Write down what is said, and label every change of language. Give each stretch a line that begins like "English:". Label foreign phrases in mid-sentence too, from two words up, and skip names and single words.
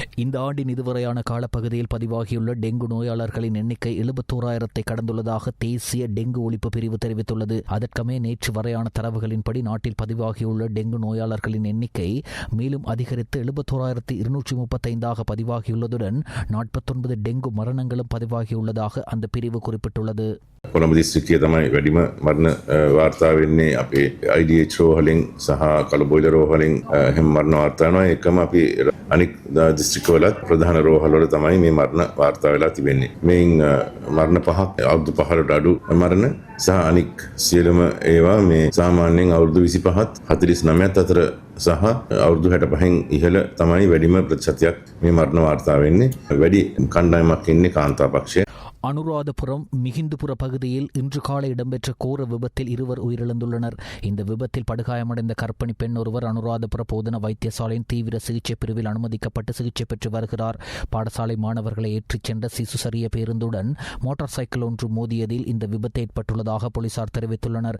Tamil: இந்த ஆண்டின் இதுவரையான காலப்பகுதியில் பதிவாகியுள்ள டெங்கு நோயாளர்களின் எண்ணிக்கை 71,000 கடந்துள்ளதாக தேசிய டெங்கு ஒழிப்பு பிரிவு தெரிவித்துள்ளது. அதற்கமே நேற்று வரையான தரவுகளின்படி நாட்டில் பதிவாகியுள்ள டெங்கு நோயாளர்களின் எண்ணிக்கை மேலும் அதிகரித்து 71,235 பதிவாகியுள்ளதுடன் 49 டெங்கு மரணங்களும் பதிவாகியுள்ளதாக அந்த பிரிவு குறிப்பிட்டுள்ளது.
Sinhala: කොළඹ දිස්ත්‍රික්කයේ තමයි වැඩිම මරණ වාර්තා වෙන්නේ අපේ IDH රෝහලින් සහ කළුබෝයිල රෝහලින් එහෙම මරණ වාර්තා වෙනවා. ඒකම අපි අනික් දිස්ත්‍රික්කවලත් ප්‍රධාන රෝහල්වල තමයි මේ මරණ වාර්තා වෙලා තිබෙන්නේ. මේන් මරණ පහක් අවුරුදු 5කට අඩු මරණ සහ අනික් සියලුම ඒවා මේ සාමාන්‍යයෙන් අවුරුදු 25ත් 49ත් අතර සහ අවුරුදු 65න් ඉහළ තමයි වැඩිම ප්‍රතිශතයක් මේ මරණ වාර්තා වෙන්නේ. වැඩි කණ්ඩායමක් ඉන්නේ කාන්තා පක්ෂය.
Tamil: அனுராதபுரம் மிகிந்துபுர பகுதியில் இன்று காலை இடம்பெற்ற கோர விபத்தில் 2 உயிரிழந்துள்ளனர். இந்த விபத்தில் படுகாயமடைந்த கர்ப்பிணி பெண் ஒருவர் அனுராதபுர போதனா வைத்தியசாலையின் தீவிர சிகிச்சை பிரிவில் அனுமதிக்கப்பட்டு சிகிச்சை பெற்று வருகிறார். பாடசாலை மாணவர்களை ஏற்றிச் சென்ற சிசு சரிய பேருந்துடன் மோட்டார் சைக்கிள் ஒன்று மோதியதில் இந்த விபத்து ஏற்பட்டுள்ளதாக போலீசார் தெரிவித்துள்ளனர்.